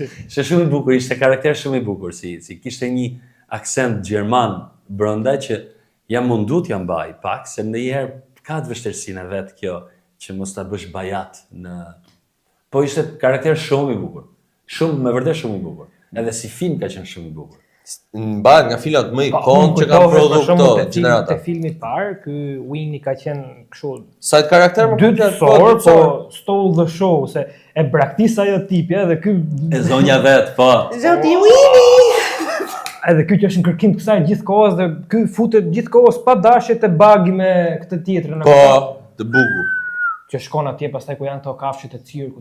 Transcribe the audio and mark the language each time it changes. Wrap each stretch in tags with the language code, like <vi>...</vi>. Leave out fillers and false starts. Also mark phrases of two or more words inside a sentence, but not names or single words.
<sq>Ishte shumë i bukur, ishte karakter shumë i bukur, si kishte një aksent gjerman brenda që jam mundu t'ja mbaj pak, se ndonjëherë ka të vështirësinë e vet kjo që mos ta bësh bajat në. Po ishte karakter shumë i bukur. Shumë, me vërtet shumë i bukur. Edhe si film ka qenë shumë i bukur. Mbahet nga filmat më ikonë që kanë prodhuar këto gjenerata. Te filmi i parë, ky Winnie ka qenë kështu. Sa të karakter më dytësor, po</sq> <en>stole the show,</en> <sq>se e braktis ajo tipja dhe ky e zonja vet, po. Zoti Winnie. Edhe ky që është në kërkim të kësaj gjithkohës dhe ky futet gjithkohës pa dashje te bagi me këtë tjetrën. Po, të bukur. Që shkon atje pastaj ku janë to kafshët e cirkut.</sq>